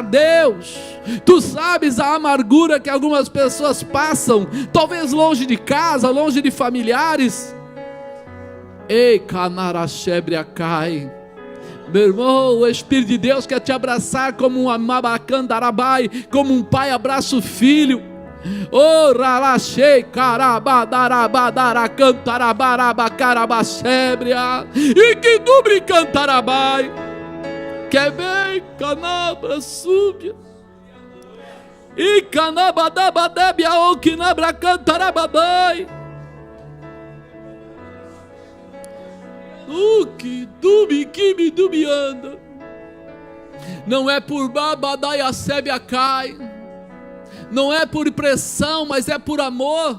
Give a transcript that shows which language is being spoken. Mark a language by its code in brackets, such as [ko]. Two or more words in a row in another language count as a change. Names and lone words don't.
[pt] Deus, Tu sabes a amargura que algumas pessoas passam, talvez longe de casa, longe de familiares. Ei, canarachebriacai. Meu irmão, o Espírito de Deus quer te abraçar como um amabacandarabai, como um pai abraça o filho. Oh, ralachei, carabadarabadara, cantarabarabacarabachebria, e que dubre cantarabai, que bem, canabra súbia, e canabadabadebia, ou que nabra cantarababai, que dubi, que me dubianda, não é por babadaia sébia cai, não é por pressão, mas é por amor.